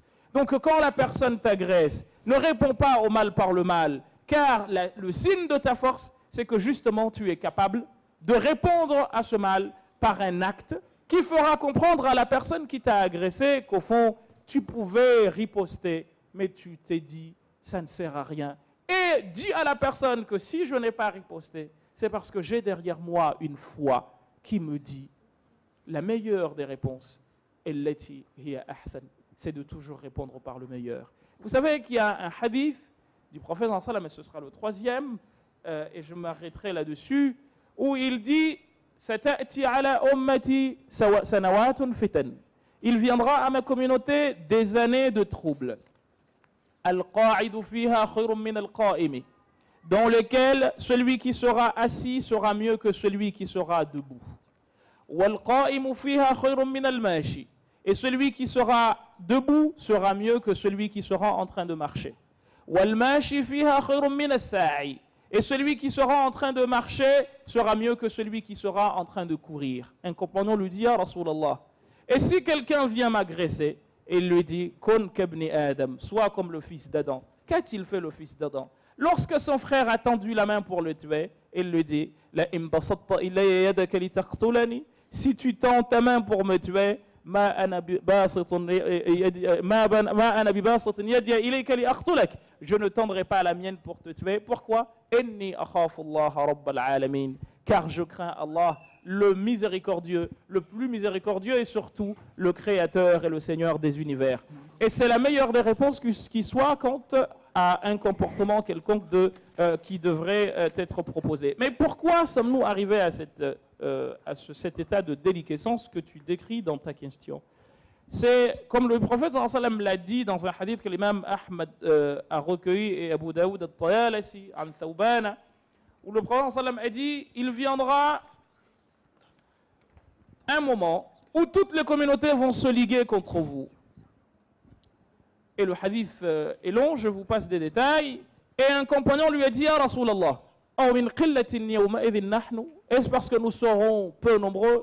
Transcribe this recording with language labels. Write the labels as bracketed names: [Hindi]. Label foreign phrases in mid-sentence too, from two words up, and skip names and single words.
[French] Donc quand la personne t'agresse, ne réponds pas au mal par le mal, car le signe de ta force, c'est que justement tu es capable de répondre à ce mal par un acte qui fera comprendre à la personne qui t'a agressé qu'au fond, tu pouvais riposter, mais tu t'es dit, ça ne sert à rien. Et dis à la personne que si je n'ai pas riposté, c'est parce que j'ai derrière moi une foi qui me dit, la meilleure des réponses, [Arabic] التي هي أحسن. [French] C'est de toujours répondre par le meilleur. Vous savez qu'il y a un hadith du prophète [Arabic] صلى الله عليه وسلم, [French] et ce sera le troisième, et je m'arrêterai là-dessus, où il dit [Arabic] ستأتي على أمتي سنوات فتن. [French] Il viendra à ma communauté des années de troubles. [Arabic] القاعد فيها خير من القائم. [French] Dans lesquelles celui qui sera assis sera mieux que celui qui sera debout. [Arabic] والقائم فيها خير من الماشي. [French] Et celui qui sera debout sera mieux que celui qui sera en train de marcher. [Arabic] والماشي فيها خير من الساعي. [French] Et celui qui sera en train de marcher sera mieux que celui qui sera en train de courir. Un compagnon lui dit, « [Arabic] يا رسول الله, [French] et si quelqu'un vient m'agresser, et il lui dit, « [Arabic] كن كابن آدم, [French] sois comme le fils d'Adam. » Qu'a-t-il fait le fils d'Adam? Lorsque son frère a tendu la main pour le tuer, il lui dit, « [Arabic] لئن بسطت إلي يدك لتقتلني. [French] » Si tu tends ta main pour me tuer, [Arabic] ما أنا بباسط يدي إليك لأقتلك. [French] Je ne tendrai pas la mienne pour te tuer. Pourquoi? [Arabic] إني أخاف الله رب العالمين. [French] Car je crains Allah, le miséricordieux, le plus miséricordieux et surtout le créateur et le Seigneur des univers. Et c'est la meilleure des réponses qui soit quant à un comportement quelconque qui devrait être proposé. Mais pourquoi sommes-nous arrivés à cet état de déliquescence que tu décris dans ta question? C'est comme le prophète [Arabic] صلى الله عليه وسلم [French] l'a dit dans un hadith que l'imam Ahmad a recueilli et Abu Daoud al-Tayalisi an Thawbana, où le prophète [Arabic] صلى الله عليه وسلم [French] a dit il viendra un moment où toutes les communautés vont se liguer contre vous. Et le hadith est long, je vous passe des détails. Et un compagnon lui a dit, « [Arabic] يا رسول الله, [French] est-ce parce que nous serons peu nombreux ?»